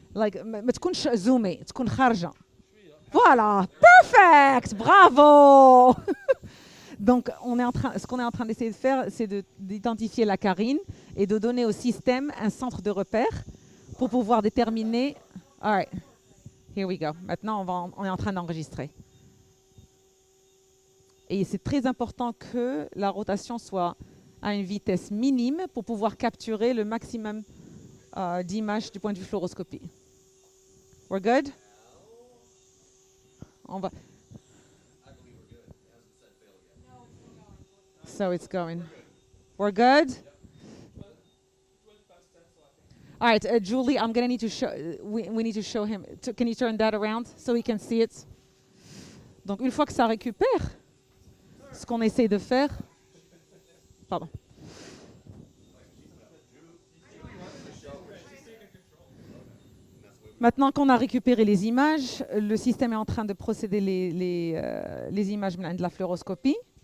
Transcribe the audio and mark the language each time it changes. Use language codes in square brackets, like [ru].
[ar] Like, ما تكونش zoomé, تكون خارجة. [fr] Voilà, perfect, bravo. Donc, ce qu'on est en train d'essayer de faire, c'est d'identifier la carine et de donner au système un centre de repère pour pouvoir déterminer. [en] All right, here we go. [fr] Maintenant, on est en train d'enregistrer. Et c'est très important que la rotation soit à une vitesse minime pour pouvoir capturer le maximum d'images du point de vue fluoroscopie. [en] We're good? [fr] On va. [en] So it's going. We're good? All right, Julie, I'm gonna need to show. We need to show him. Can you turn that around so he can see it? [fr] Donc une fois que ça récupère, ce qu'on essaie de faire. Pardon. Maintenant qu'on a récupéré les images, le système est en train de procéder les images de la fluoroscopie.